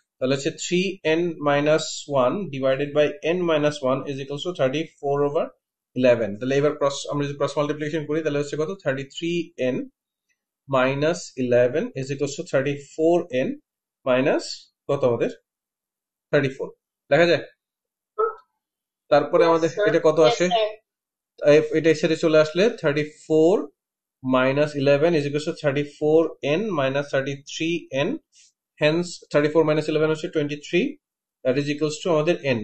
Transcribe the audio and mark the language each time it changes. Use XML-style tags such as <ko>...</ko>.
<bn>তাহলে হচ্ছে</bn> <en>3n minus 1 divided by n minus 1 is equals to 34/11।</en> <bn>তাহলে এবার আমরা যদি ক্রস মাল্টিপ্লিকেশন করি তাহলে হচ্ছে কত,</bn> <en>33n minus 11 is equals to 34n minus</en> <bn>কত আমাদের 34 দেখা যায়। তারপরে আমাদের এটা কত আসে? এটা এর সাথে চলে আসলে</bn> <en>34 minus 11 is equals to 34n minus 33n, hence 34 minus 11 হচ্ছে 23, that is equals to আমাদের n।</en>